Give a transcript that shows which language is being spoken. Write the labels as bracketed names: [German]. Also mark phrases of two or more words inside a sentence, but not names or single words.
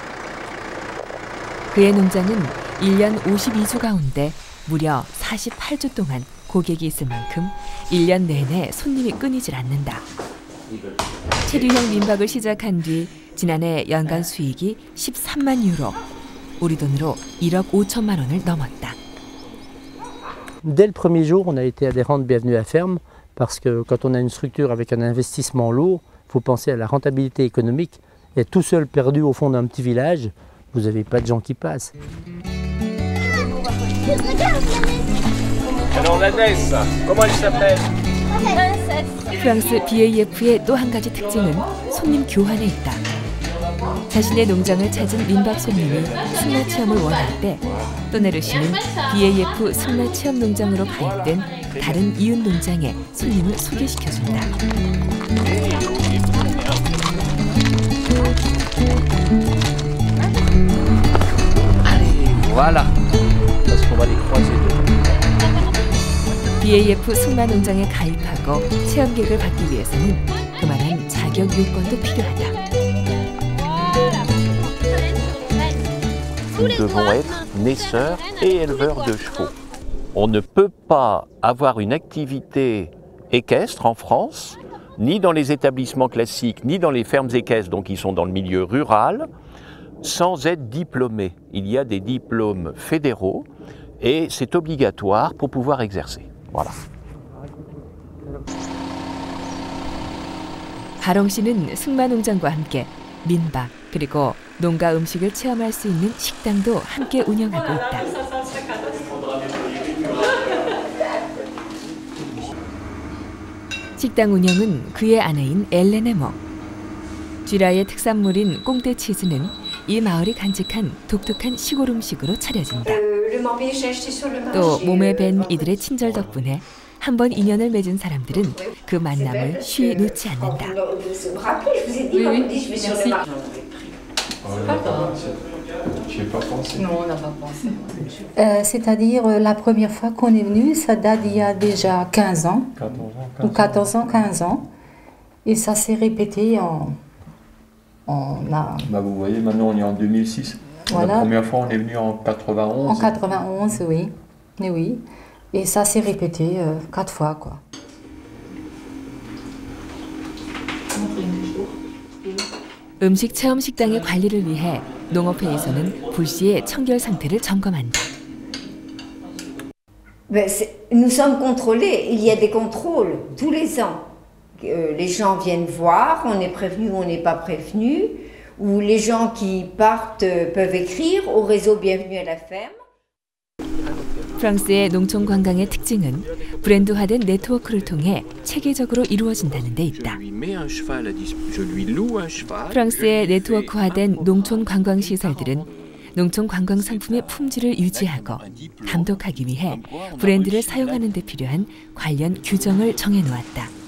[Korean] 그의 농장은 1년 52주 가운데 무려 48주 동안 고객이 있을 만큼 1년 내내 손님이 끊이질 않는다. 체류형 민박을 시작한 뒤 지난해 연간 수익이 13만 유로, 우리 돈으로 1억 5천만 원을 넘었다. [French] Dès le premier jour, on a été adhérent de Bienvenue à Ferme parce que quand on a une structure avec un investissement lourd, il faut penser à la rentabilité économique. Et tout seul perdu au fond d'un petit village, vous n'avez pas de gens qui passent. Alors la Ness, comment elle s'appelle? [Korean] 프랑스 BAF의 또 한 가지 특징은 손님 교환에 있다. 자신의 농장을 찾은 민박 손님이 승마 체험을 원할 때 또네르 씨는 BAF 승마 체험 농장으로 가입된 다른 이웃 농장에 손님을 소개시켜준다. [French] Voilà. Parce qu'on va les croiser deux. [Korean] BAF 승마 농장에 가입하고 체험객을 받기 위해서는 그만한 자격 요건도 필요하다. [French] Nous devons être naisseurs et éleveurs de chevaux. On ne peut pas avoir une activité équestre en France, ni dans les établissements classiques, ni dans les fermes équestres, donc qui sont dans le milieu rural, sans être diplômé. Il y a des diplômes fédéraux et c'est obligatoire pour pouvoir exercer. Voilà. [Korean] 가롱 씨는 승마 농장과 함께 민박 그리고 농가 음식을 체험할 수 있는 식당도 함께 운영하고 있다. 식당 운영은 그의 아내인 엘렌의 목. 쥐라의 특산물인 꽁떼 치즈는 이 마을이 간직한 독특한 시골 음식으로 차려진다. 또 몸에 밴 이들의 친절 덕분에 한 번 인연을 맺은 사람들은 그 만남을 쉬이 놓지 않는다. [French] C'est-à-dire la première fois qu'on est venu, ça date d'il y a déjà 15 ans, ou 14 ans, 15 ans, et ça s'est répété vous voyez, maintenant on est en 2006. Voilà. La première fois on est venu en 91. En 91, oui. Mais oui. Et ça s'est répété 4 fois, quoi. [Korean] 음식 체험 식당의 관리를 위해 농업회에서는 불시에 청결 상태를 점검한다. [French] Nous sommes contrôlés. Il y a des contrôles tous les ans. les gens viennent voir, on est prévenu ou on n'est pas prévenu, ou les gens qui partent peuvent écrire au réseau Bienvenue à la ferme. [Korean] 프랑스의 농촌 관광의 특징은 브랜드화된 네트워크를 통해 체계적으로 이루어진다는 데 있다. 프랑스의 네트워크화된 농촌 관광 시설들은 농촌 관광 상품의 품질을 유지하고 감독하기 위해 브랜드를 사용하는 데 필요한 관련 규정을 정해놓았다.